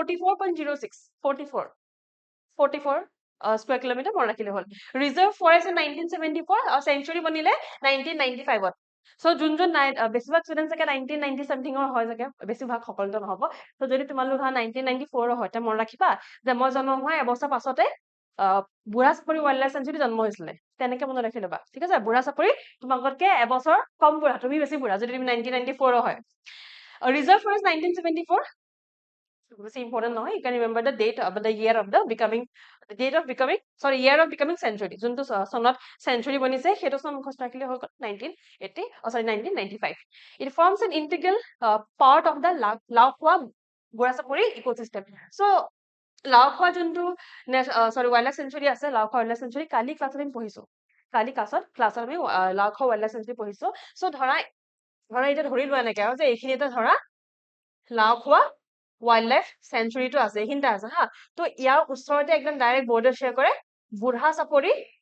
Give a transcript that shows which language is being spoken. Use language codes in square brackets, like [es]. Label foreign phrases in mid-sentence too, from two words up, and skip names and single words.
[as] 44.06 [en] square kilometre [as] মনত ৰাখিলে হ'ল [en] reserve forest [as] 1974 আৰু সেঞ্চুৰী বনিলে 1995ত সো যোন বেছিভাগ ষ্টুডেন্ট চাগে 1990 সামথিঙৰ হয় চাগে বেছিভাগ সকলোতো নহব সো যদি তোমালোক 1994 হয় তে মনত ৰাখিবা যে মই জন্ম হোৱা এবছৰ পাছতে বুঢ়া চাপৰি [en] wildlife sanctuary [as] জন্ম হৈছিলে তেনেকে মনত ৰাখি ল'বা ঠিক আছে বুঢ়া চাপৰি তোমালোকতকে এবছৰ কম বুঢ়া তুমি বেছি বুঢ়া যদি তুমি 1994 হয় [en] reserve forest [as] 1974 বেছি ইম্পৰ্টেণ্ট নহয় you [en] can remember the date of the year of the becoming the date of becoming sorry year of becoming century [as] যোনটো চনত century বনিছে সেইটো চন মুখস্থ ৰাখিলে হৈ গ'ল 1980 sorry 1995 [en] it forms an integral part of the [as] লাওখোৱা বুঢ়া চাপৰি [en] ecosystem so [as] লাওখোৱা যোনটো [en] sorry wildlife sanctuary [as] আছে লাওখোৱা [en] wildlife sanctuary [as] কালি ক্লাছত আমি পঢ়িছো কালি ক্লাছত আমি লাওখোৱা [en] wildlife sanctuary [as] পঢ়িছো so ধৰা এতিয়া ধৰি লোৱা এনেকে আৰু যে এইখিনিতে ধৰা লাওখোৱা [en] wildlife sanctuaryটো [as] আছে এইখিনিতে আছে হা তো ইয়াৰ ওচৰতে একদম [en] direct border share [as] কৰে বুঢ়া চাপৰি